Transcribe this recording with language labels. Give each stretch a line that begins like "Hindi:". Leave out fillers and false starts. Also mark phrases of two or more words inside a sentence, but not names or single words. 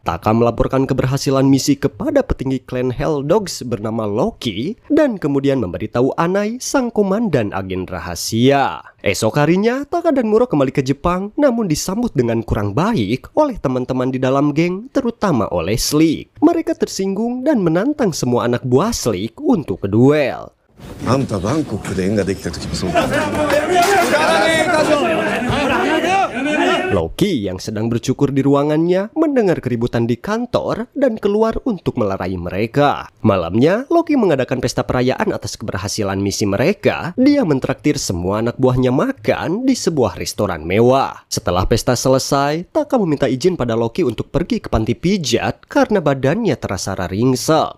Indonesian: Taka melaporkan keberhasilan misi kepada petinggi klan Hell Dogs bernama Loki dan kemudian memberitahu Anai, sang komandan agen rahasia. Esok harinya, Taka dan Muro kembali ke Jepang, namun disambut dengan kurang baik oleh teman-teman di dalam geng, terutama oleh Slick. Mereka tersinggung dan menantang semua anak buah Slick untuk berduel.
Japanese: あんたバンコクで縁ができた時もそうだ。
Indonesian: Loki yang sedang bercukur di ruangannya mendengar keributan di kantor dan keluar untuk melerai mereka. Malamnya, Loki mengadakan pesta perayaan atas keberhasilan misi mereka. Dia mentraktir semua anak buahnya makan di sebuah restoran mewah. Setelah pesta selesai, Taka meminta izin pada Loki untuk pergi ke panti pijat karena badannya terasa ringsek.